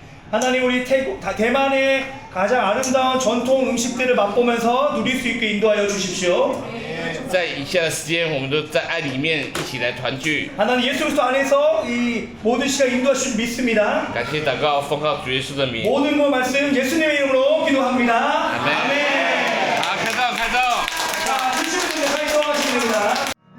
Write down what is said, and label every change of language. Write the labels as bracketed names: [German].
[Korean] 하나님 우리 대만의 가장 아름다운 전통 음식들을 맛보면서 누릴 수 있게 인도하여 주십시오. [Chinese] 在以下的时间，我们都在爱里面一起来团聚。 [Korean] 하나님 예수 그리스도 안에서 이 모든 시간 인도하실 줄 믿습니다. [Chinese] 感谢祷告，奉靠主耶稣的名。 [Korean] 모든 것 말씀 예수님의 이름으로 기도합니다. 아멘. 아멘. [Chinese] 好，开动，开动。 [Korean] 자, 주시는 분들 가이도하시면 됩니다.